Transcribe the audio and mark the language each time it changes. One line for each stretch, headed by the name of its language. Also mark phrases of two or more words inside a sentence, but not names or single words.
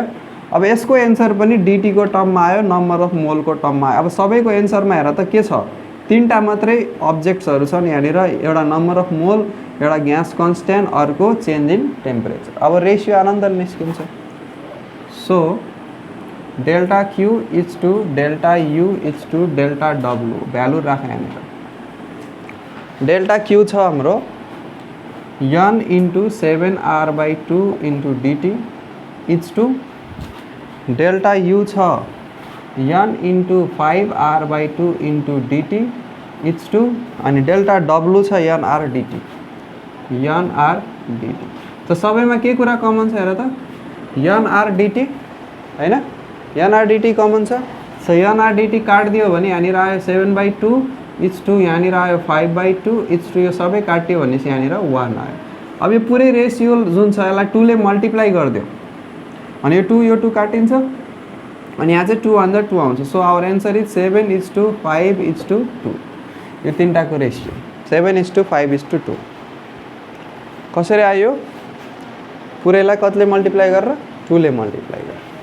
Nepali: अब यसको एन्सर पनि डीटी को टर्ममा आयो
English: number of mole
Nepali: को टर्ममा आयो। अब सबैको एन्सरमा हेर त के छ तीनटा मात्रै अब्जेक्ट्सहरु छन् यहाँनिर एउटा
English: number of mole
Nepali: एउटा
English: gas constant
Nepali: अर्को
English: change in temperature.
Nepali: अब रेशियो आनन्दले निस्किन्छ।
English: So delta Q is to delta U is to delta W value
Nepali: राखे यहाँनिर
English: डेल्टा
Nepali: क्यू छ हाम्रो
English: n into 7R by 2 into dT is to delta U
Nepali: छ
English: n into 5R by 2 into dT is to
Nepali: अनि
English: delta W
Nepali: छ nr dt त सबैमा के कुरा कमन छ हेर त nr dt हैन nr dt कमन छ। सो nr dt काट दियो भने यहाँनिर आयो
English: 7 by 2 is to
Nepali: यहाँनिर आयो
English: 5 by 2 is to
Nepali: यो सबै काट्यो भने यहाँनिर 1 आयो। अब यो पुरै रेशियो जुन छ यसलाई 2 ले मल्टिप्लाई गरिदियो अनि यो 2 यो 2 काटिन्छ अनि यहाँ चाहिँ 2 भन्दा 2 आउँछ।
English: So our answer is 7 is to 5 is to 2
Nepali: यो तीनटाको रेशियो
English: 7 is to 5 is to 2
Nepali: कसरी आयो पुरैलाई कतिले मल्टिप्लाई गरेर 2 ले मल्टिप्लाई गरेर।